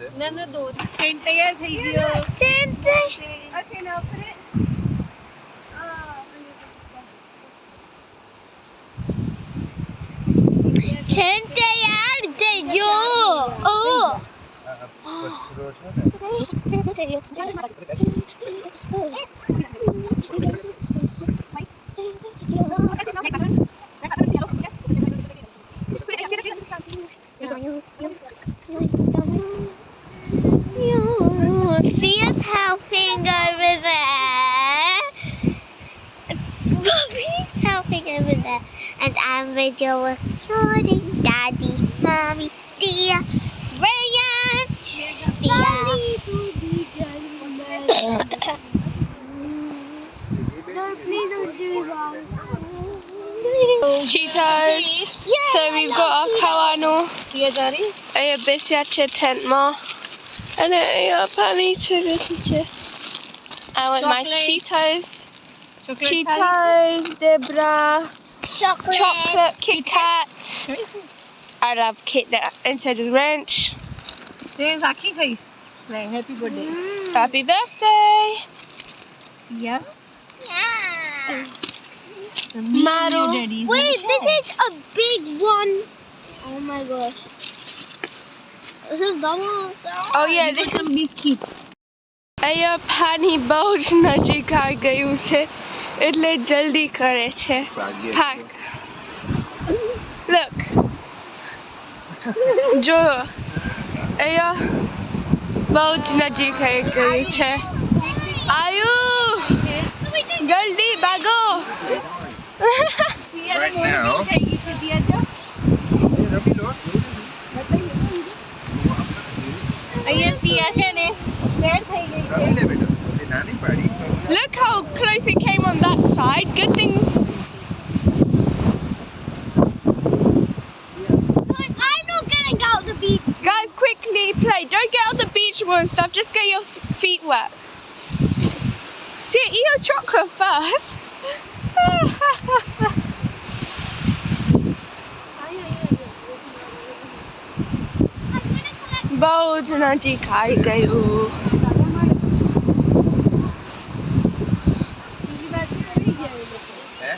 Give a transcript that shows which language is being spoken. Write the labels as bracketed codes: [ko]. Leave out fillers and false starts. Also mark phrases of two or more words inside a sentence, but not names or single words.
[gu] ના દો ટેન્ટ તૈયાર થઈ ગયો [en] Okay, now put it. Tent [gu] તૈયાર થઈ ગયો. પથ્થરો છે ને [en] See us helping over there. Bobby's helping over there. And I'm video recording Daddy, Mommy, Tia, Ryan. See ya. Please don't do that. Cheetos. So we've got our [gu] ખાવાનું અહીંયા બેસ્યા છે ટેન્ટમાં અને અહીંયા પાણી છે બેસી છે [en] I want my Cheetos. Cheetos, Debra, chocolate, Kit Kats. I love Kit that inside is ranch. There's Aki face. Like, happy birthday. Happy birthday. See ya. Yeah. Maro. Wait, this is a big one. Oh my gosh. This is double. Oh yeah, this is Biscuit. [gu] અહીંયા પાણી બહુ જ નજીક આવી ગયું છે એટલે જલ્દી કરે છે ભાગ Look. જો અહીંયા બહુ જ નજીક આવી ગયું છે આયુ જલ્દી ભાગો [en] right now [gu] અહીંયા સિયા છે ને સેટ થઈ ગઈ છે રમી લે બેટા એ નાની પાડી [en] Look how close it came on that side. Good thing. I'm not getting out the beach. Guys, quickly play. Don't get out the beach ball and stuff. Just get your feet wet. See, eat your chocolate first. [gu] બહુ જ નજીક આવી ગયું હે